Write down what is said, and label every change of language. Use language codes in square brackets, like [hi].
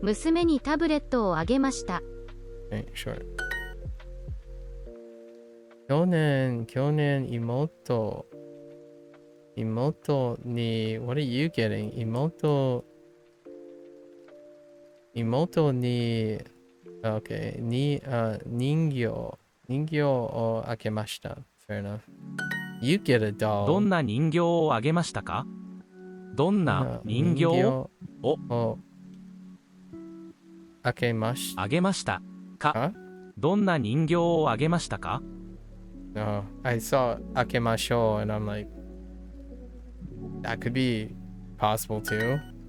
[ja] 娘にタブレットをあげました。 [en] Okay, sure. [ja] 去年妹に [en] What are you getting? [ja] 妹に [en] Okay, [ja] 人形をあげました。 [en] Fair enough. You get a doll. [ja] どんな人形をあげましたか？どんな人形をあげましたか？どんな人形をあげましたか？ [en] No, I saw あげましょう and I'm like, that could be possible too.